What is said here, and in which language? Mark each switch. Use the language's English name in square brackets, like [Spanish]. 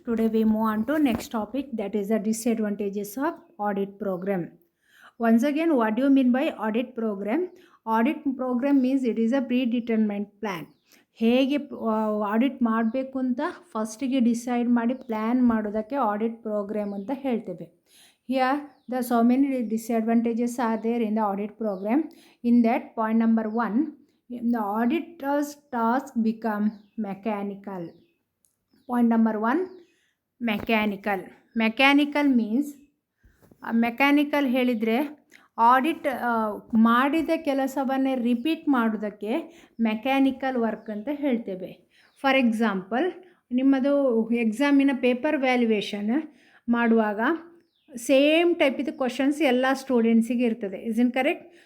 [English] Today we move on to next topic, that is the disadvantages of audit program. Once again, what do you mean by audit program? Audit program means it is a predetermined plan. [Kannada] ಹೇಗೆ audit ಮಾಡಬೇಕು ಅಂತ ಫಸ್ಟಿಗೆ decide ಮಾಡಿ plan ಮಾಡೋದಕ್ಕೆ audit program ಅಂತ ಹೇಳ್ತೇವೆ. [English] Here the so many disadvantages are there in the audit program. In that, point number 1, the auditor's task become mechanical. Point number 1, mechanical. Mechanical means [Kannada] mechanical ಹೇಳಿದರೆ audit ಮಾಡಿದ ಕೆಲಸವನ್ನೇ repeat ಮಾಡೋದಕ್ಕೆ mechanical work ಅಂತ ಹೇಳ್ತೇವೆ. For example, ನಿಮ್ಮದು ಎಕ್ಸಾಮಿನ paper valuation ಮಾಡುವಾಗ same ಟೈಪಿದ questions ಎಲ್ಲ ಸ್ಟೂಡೆಂಟ್ಸಿಗೆ ಇರ್ತದೆ. [English] Is in correct?